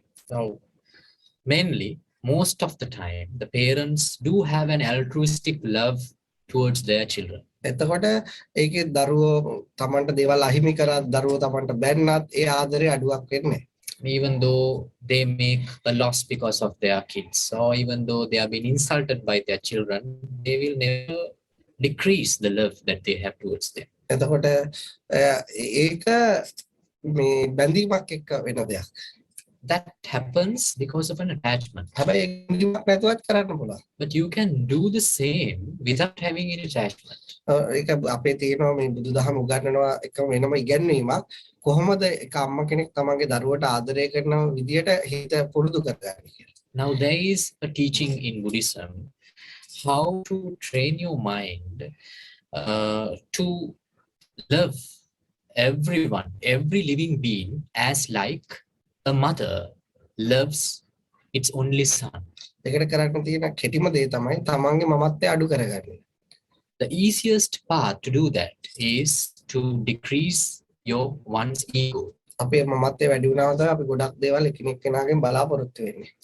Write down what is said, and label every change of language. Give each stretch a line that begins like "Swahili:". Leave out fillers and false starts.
English: So mainly, most of the time, the parents do have an altruistic love towards their children.
Sinhala: එතකොට ඒකේ දරුවෝ තමන්ට දේවල් අහිමි කරත් දරුවෝ තමන්ට බැන්නත් ඒ ආදරේ අඩුවක් වෙන්නේ.
English: Even though they make a loss because of their kids, or even though they have been insulted by their children, they will never decrease the love that they have towards them.
Sinhala: එතකොට ඒක මේ බැඳීමක් එක්ක වෙන දෙයක්.
English: That happens because of an attachment.
Sinhala: හැබැයි බැඳීමක් නැතුවත් කරන්න පුළුවන්.
English: But you can do the same without having any attachment.
Sinhala: ඒක අපේ තියෙනවා මේ බුදුදහම උගන්වනවා එක වෙනම ඉගැන්වීමක් කොහොමද එක අම්මා කෙනෙක් තමන්ගේ දරුවට ආදරය කරන විදියට හිත පුරුදු කරගන්නේ කියලා.
English: Now there is a teaching in Buddhism how to train your mind to love everyone, every living being as like a mother loves its only son.
Sinhala: ඒකට කරන්න තියෙන කෙටිම දේ තමයි තමන්ගේ මමත්වය අඩු කරගන්න.
English: The easiest path to do that is to decrease your one's ego.
Sinhala: අපේ මමත්වයේ වැඩි වුණාම තමයි අපි ගොඩක් දේවල් එකිනෙක කෙනාගෙන් බලාපොරොත්තු වෙන්නේ.